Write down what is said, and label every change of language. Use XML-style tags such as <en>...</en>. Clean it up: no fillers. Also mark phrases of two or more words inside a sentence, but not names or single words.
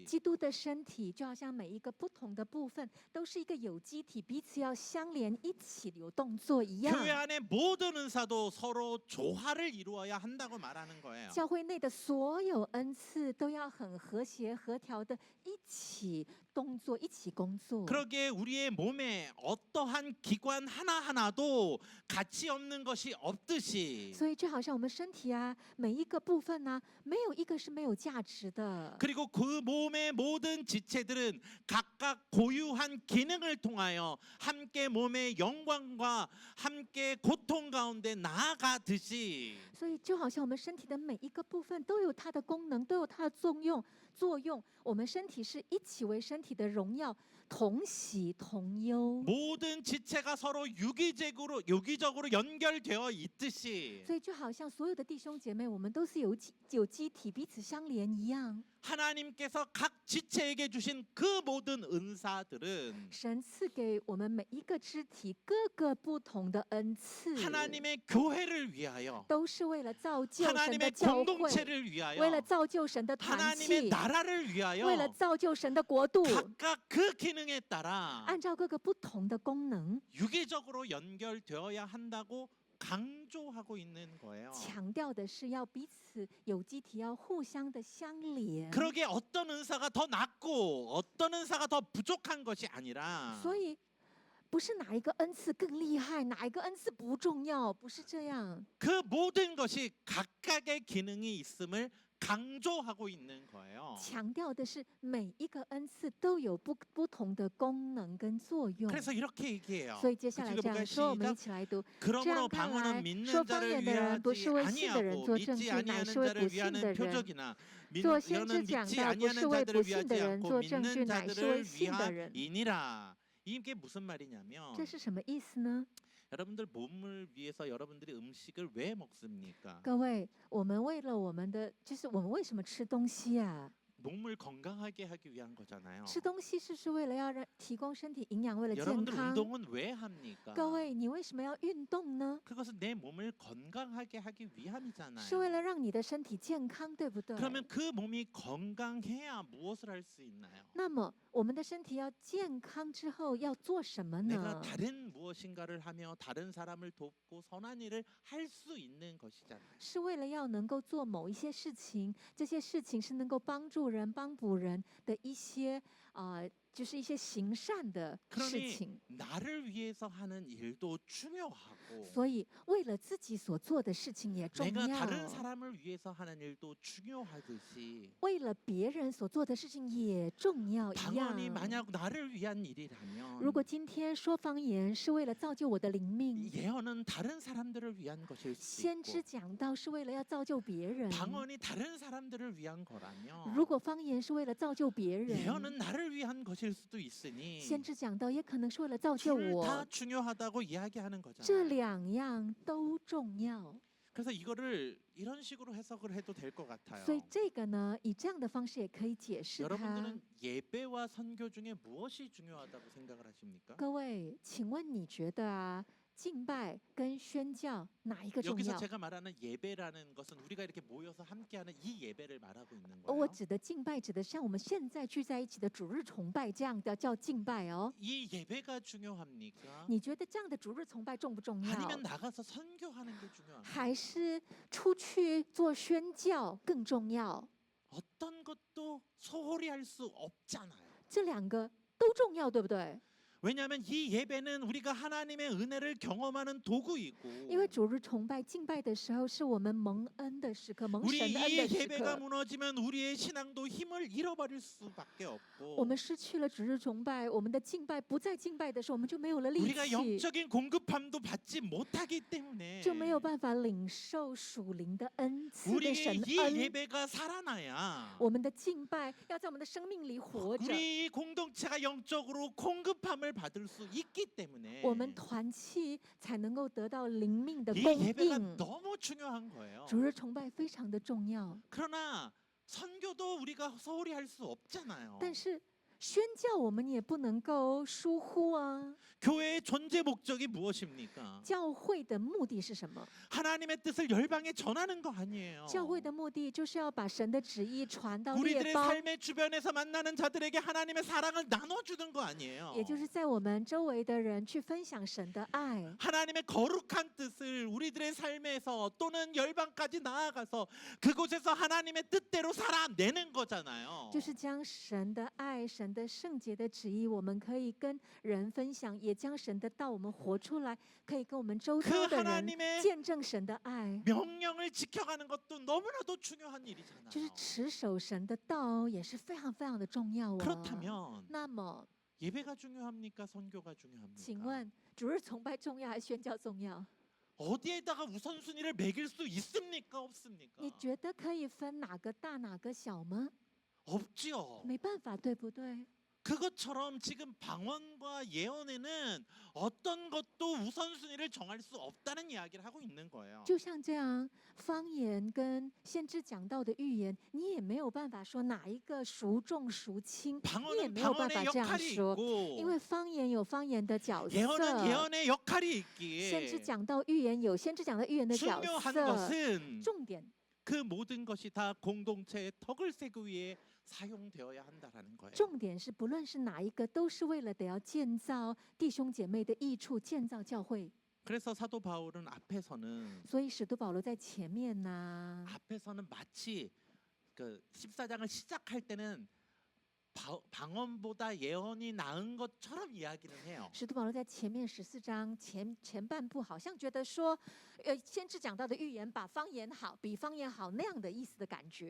<zh>基督的身体就好像每一个不同的部分都是一个有机体，彼此要相连，一起有动作一样。</zh> <ko>교회 안에 모든 은사도 서로 조화를 이루어야 한다고 말하는 거예요.</ko> <zh>教会内的所有恩赐都要很和谐、合调的一起动作，一起工作。</zh> <ko>그러기에 우리의 몸에 어떠한 기관 하나하나도 가치 없는 것이 없듯이</ko> <zh>所以就好像我们身体啊，每一个部分呢、没有一个是没有价值的。</zh> <ko>그리고 그 몸의 모든 지체들은 각각 고유한 기능을 통하여 함께 몸의 영광과 함께 고통 가운데 나아가듯이</ko> <zh>所以就好像我们身体的每一个部分都有它的功能，都有它的作用。我们身体是一起为身体的荣耀，同喜同忧。</zh> <ko>모든 지체가 서로 유기적으로 연결되어 있듯이</ko> <zh>所以就好像所有的弟兄姐妹，我们都是有机体，彼此相连一样。</zh> <ko>하나님께서 각 지체에게 주신 그 모든 은사들은</ko> <zh>神赐给我们每一个肢体各个不同的恩赐，</zh> <ko>하나님의 교회를 위하여</ko> <zh>都是为了造就神的</zh> <ko>하나님의</ko> <zh>教会，</zh> <ko>공동체를</ko> <zh>为</zh> <ko>위하여</ko> <zh>了造就神的团</zh> <ko>하나님의</ko> <zh>契，</zh> <ko>나라를</ko> <zh>为了</zh> <ko>위하여</ko> <zh>造就神的国度，</zh> <ko>각각 그 기능에 따라</ko> <zh>按照各个不同的功能，</zh> <ko>유기적으로 연결되어야 한다고 강조하고 있는 거예요.</ko> <zh>强调的是要彼此有机体，要互相的相连。</zh> <ko>그러기에 어떤 은사가 더 낫고 어떤 은사가 더 부족한 것이 아니라</ko> <zh>所以不是哪一个恩赐更厉害，哪一个恩赐不重要，不是这样。</zh> <ko>그 모든 것이 각각의 기능이 있음을 강조하고 있는 거예요.</ko> <zh>强调的是每一个恩赐都有不同的功能跟作用。</zh> <ko>그래서 이렇게 얘기해요.</ko> <zh>所以接下来这样说，我们一</zh> <ko>시작.</ko> <zh>起来读。这</zh> <ko>그러므로</ko> <zh>样看</zh> <ko>방언은</ko> <zh>来，</zh> <ko>믿는</ko> <zh>说方</zh> <ko>자를</ko> <zh>言的人不是</zh> <ko>위하지</ko> <zh>为信的人</zh> <ko>아니하고</ko> <zh>做证</zh> <ko>믿지</ko> <zh>据，乃</zh> <ko>아니하는</ko> <zh>是为</zh> <ko>자를</ko> <zh>不信的</zh> <ko>위하는</ko> <zh>人。</zh> <ko>표적이나</ko> <zh>做先知</zh> <ko>이는</ko> <zh>讲</zh> <ko>믿지</ko> <zh>的不是</zh> <ko>아니하는</ko> <zh>为</zh> <ko>자들을</ko> <zh>不信</zh> <ko>위하지</ko> <zh>的人</zh> <ko>않고</ko> <zh>做证据，</zh> <ko>믿는</ko> <zh>乃是为</zh> <ko>자들을</ko> <zh>信的人。</zh> <ko>위하이니라. 이게 무슨 말이냐면</ko> <zh>这是什么意思呢？</zh> <ko>여러분들 몸을 위해서 여러분들이 음식을 왜 먹습니까?</ko> <zh>各位，我们为了我们的，就是我们为什么吃东西啊？</zh> <ko>몸을 건강하게 하기 위한 거잖아요.</ko> <zh>吃东西是为了要提供身体营养，为了健</zh> <ko>여러분들</ko> <zh>康。</zh> <ko>운동은 왜 합니까?</ko> <zh>各位，你为什么要运动呢？</zh> <ko>그것은 내 몸을 건강하게 하기</ko> <zh>是为</zh> <ko>위함이잖아요.</ko> <zh>了让你的身体健康，对不对？</zh> <ko>그러면 그 몸이 건강해야 무엇을 할 수 있나요?</ko> <zh>那么我们的身体要健康之后要做什么</zh> <ko>내가</ko> <zh>呢？</zh> <ko>다른 무엇인가를 하며 다른 사람을 돕고 선한 일을 할 수 있는 것이잖아요.</ko> <zh>是为了要能够做某一些事情，这些事情是能够帮助人、帮补人的一些就是一些行善的事</zh> <ko>그러니</ko> <zh>情。</zh> <ko>나를 위해서 하는 일도 중요하고</ko> <zh>所以，为了自己所做的事情也重</zh> <ko>내가</ko> <zh>要，</zh> <ko>다른 사람을 위해서 하는 일도 중요하듯이</ko> <zh>为了别人所做的事情也重要一</zh> <ko>방언이</ko> <zh>样。</zh> <ko>만약 나를 위한 일이라면</ko> <zh>如果今天说方言是为了造就我的灵命，</zh> <ko>예언은 다른 사람들을 위한 것일 수도</ko> <zh>先知</zh> <ko>있고</ko> <zh>讲道是为了要造就别人。</zh> <ko>방언이 다른 사람들을 위한 거라면</ko> <zh>如果方言是为了造就别人，</zh> <ko>예언은 나를 위한 것일 수도 있으니</ko> <zh>先知讲道也可能是为了造就</zh> <ko>둘 다</ko> <zh>我。</zh> <ko>중요하다고 이야기하는</ko> <zh>这</zh> <ko>거잖아요.</ko> <zh>两样都重要，</zh> <ko>그래서 이거를 이런 식으로 해석을 해도 될 것 같아요.</ko> <zh>所以这个呢，以这样的方式也可以解释它。</zh> <ko>여러분들은 예배와 선교 중에 무엇이 중요하다고 생각을 하십니까?</ko> <zh>各位，请问你觉得啊，敬拜跟宣教哪一个重</zh> <ko>여기서</ko> <zh>要？</zh> <ko>제가 말하는 예배라는 것은 우리가 이렇게 모여서 함께하는 이 예배를 말하고 있는</ko> <zh>我</zh> <ko>거예요.</ko> <zh>指的敬拜，指的像我们现在聚在一起的主日崇拜这样的叫敬拜哦。</zh> <ko>이 예배가 중요합니까?</ko> <zh>你觉得这样的主日崇拜重不重要？</zh> <ko>아니면 나가서 선교하는 게 중요합니까?</ko> <zh>还是出去做宣教更重要？</zh> <ko>어떤 것도 소홀히 할 수 없잖아요.</ko> <zh>这两个都重要，对不对？</zh> <ko>왜냐하면 이 예배는 우리가 하나님의 은혜를 경험하는 도구이고</ko> <zh>因为主日崇拜敬拜的时候，是我们蒙恩的时刻，蒙</zh> <ko>우리</ko> <zh>神恩</zh> <ko>이</ko> <zh>的时</zh> <ko>예배가</ko> <zh>刻。</zh> <ko>무너지면 우리의 신앙도 힘을 잃어버릴 수밖에</ko> <zh>我</zh> <ko>없고</ko> <zh>们失去了主日崇拜，我们的敬拜不再敬拜的时候，我们就没有了力</zh> <ko>우리가</ko> <zh>气，</zh> <ko>영적인 공급함도 받지 못하기 때문에</ko> <zh>就没有办法领受属灵的恩赐的</zh> <ko>우리의</ko> <zh>神</zh> <ko>이</ko> <zh>恩。</zh> <ko>예배가 살아나야</ko> <zh>我们的敬拜要在我们的生命里活着，</zh> <ko>우리 이 공동체가 영적으로 공급함을 받을 수 있기 때문에</ko> <zh>我们团契才能够得到灵命的</zh> <ko>이</ko> <zh>供</zh> <ko>예배가</ko> <zh>应。</zh> <ko>너무 중요한 거예요.</ko> <zh>主日崇拜非常的重要，</zh> <ko>그러나 선교도 우리가 소홀히 할 수 없잖아요.</ko> <zh>但是宣教我们也不能够疏忽啊。</zh> <ko>교회의 존재 목적이 무엇입니까?</ko> <zh>教会的目的是什么？</zh> <ko>하나님의 뜻을 열방에 전하는 거 아니에요.</ko> <zh>教会的目的就是要把神的旨意传到列</zh> <ko>우리들의</ko> <zh>邦，</zh> <ko>삶의 주변에서 만나는 자들에게 하나님의 사랑을 나눠주는 거 아니에요.</ko> <zh>也就是在我们周围的人去分享神的爱。</zh> <ko>하나님의 거룩한 뜻을 우리들의 삶에서 또는 열방까지 나아가서 그곳에서 하나님의 뜻대로 살아내는 거잖아요.</ko> <zh>就是将神的爱、神的圣洁的旨意，我们可以跟人分享，也将神的道我们活出来，可以跟我们周遭</zh> <ko>그</ko> <zh>的人</zh> <ko>하나님의</ko> <zh>见证神的爱。</zh> <ko>명령을 지켜가는 것도 너무나도 중요한 일이잖아요.</ko> <zh>就是持守神的道也是非常非常的重要哦。</zh> <ko>그렇다면</ko> <zh>那么，</zh> <ko>예배가 중요합니까? 선교가</ko> <zh>请</zh> <ko>중요합니까?</ko> <zh>问主日崇拜重要还是宣教重要？</zh> <ko>어디에다가 우선순위를 매길 수 있습니까? 없습니까?</ko> <zh>你觉得可以分哪个大哪个小吗？</zh> <ko>없지요.</ko> <zh>没办法，对不对？</zh> <ko>그것처럼 지금 방언과 예언에는 어떤 것도 우선순위를 정할 수 없다는 이야기를 하고 있는 거예요.</ko> <zh>就像这样，方言跟先知讲到的预言，你也没有办法说哪一个孰重孰轻，你也</zh> <ko>방언은</ko> <zh>没有办法</zh> <ko>방언의</ko> <zh>这样</zh> <ko>역할이</ko> <zh>说，</zh> <ko>있고</ko> <zh>因为方言有方言的角</zh> <ko>예언은</ko> <zh>色，</zh> <ko>예언의 역할이</ko> <zh>先知</zh> <ko>있기에</ko> <zh>讲到预言有先知讲到预言的角</zh> <ko>중요한</ko> <zh>色。</zh> <ko>것은</ko> <zh>重点</zh> <ko>그 모든 것이 다 공동체의 덕을 세기 위해 사용되어야 한다라는 거예요.</ko> <zh>重点是，不论是哪一个，都是为了得要建造弟兄姐妹的益处，建造教会。</zh> <ko>그래서 사도 바울은 앞에서는</ko> <zh>所以使徒保罗在前面呐、</zh> <ko>앞에서는 마치 그 14장을 시작할 때는 방언보다 예언이 나은 것처럼 이야기는 해요.</ko> <zh>使徒保罗在前面14章前半部，好像觉得说，先知讲到的预言，把方言好，比方言好那样的意思的感觉。</zh>